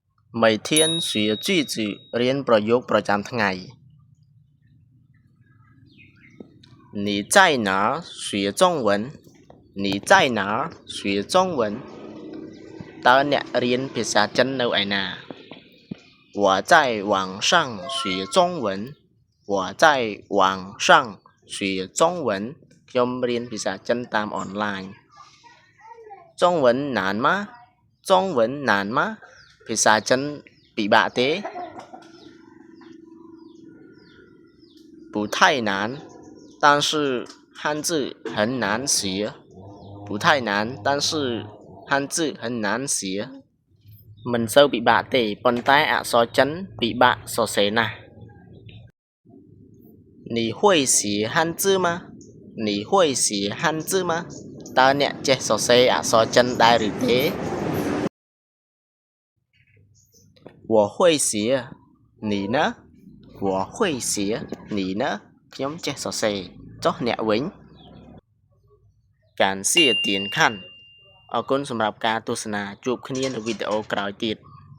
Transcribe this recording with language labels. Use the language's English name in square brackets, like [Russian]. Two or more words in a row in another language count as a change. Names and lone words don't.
[Chinese] 每天学句子 [Khmer] រៀនប្រយោគប្រចាំថ្ងៃ [Chinese] 你在哪学中文你在哪学中文 [Khmer] ตើអ្នករៀនភាសាចិននៅឯណា [Chinese] 我在网上学中文我在网上学中文 [Khmer] ខ្ញុំរៀនភាសាចិនតាមអនឡាញ [Chinese] 中文难吗中文难吗 [Khmer] ភាសាចិនពិបាកទេ [Chinese] 不太难但是汉字很难写不太难但是汉字很难写 [Khmer] មិនសូវពិបាកទេប៉ុន្តែអក្សរចិនពិបាកសរសេរណាស់ [Chinese] 你会写汉字吗你会写汉字吗 [Khmer] តើអ្នកចេះសរសេរអក្សរចិនដែរឬទេ [Chinese] 我会写你呢我会写你呢 [Khmer] ខ្ញុំចេះសរសេរចុះអ្នកវិញ [Chinese] 感谢点看 [Khmer] អរគុណសម្រាប់ការទស្សនាជួបគ្នានៅវីដេអូក្រោយទៀត